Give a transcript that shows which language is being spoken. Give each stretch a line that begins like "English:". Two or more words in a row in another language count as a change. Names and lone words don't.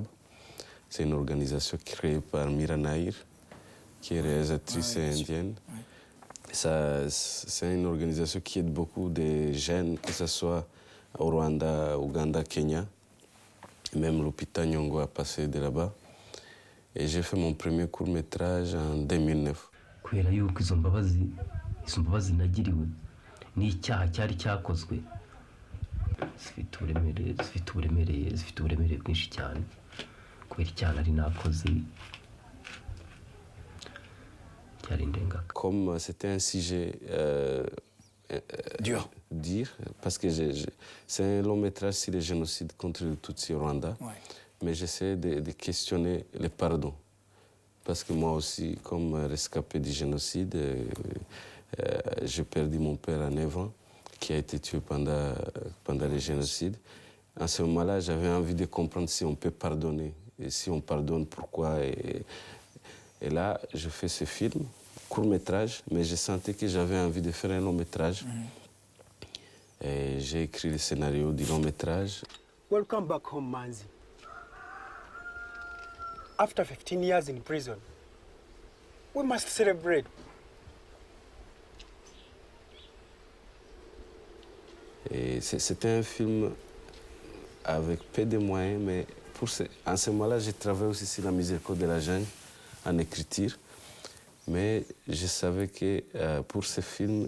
French: C'est une organisation créée par Mira Nair, qui est réalisatrice indienne. Ouais. C'est une organisation qui aide beaucoup de jeunes, que ce soit au Rwanda, Ouganda, Kenya. Même Lupita Nyong'o a passé de là-bas. Et j'ai fait mon premier court-métrage en 2009.
Kinyarwanda: Kubera yuko izo mbabazi nagiriwe n'icyaha cyari cyakozwe zifite uburemere bwinshi cyane kubera icyaha nari nakoze cyari indengakamere.
French: Comme c'était un sujet dur, parce que c'est un long métrage sur le génocide contre le Tutsi au Rwanda, ouais. Mais j'essaie de questionner le pardon. Parce que moi aussi, comme rescapé du génocide, j'ai perdu mon père à 9 ans, qui a été tué pendant le génocide. À ce moment-là, j'avais envie de comprendre si on peut pardonner. Et si on pardonne, pourquoi. Et là, je fais ce film, court-métrage, mais je sentais que j'avais envie de faire un long-métrage. Et j'ai écrit le scénario du long-métrage.
English: Welcome back home, Manzi. After 15 years in prison, we must celebrate.
French: Et c'était un film avec peu de moyens, mais en ce moment-là, j'ai travaillé aussi sur la miséricorde de la jungle en écriture. Mais je savais que pour ce film,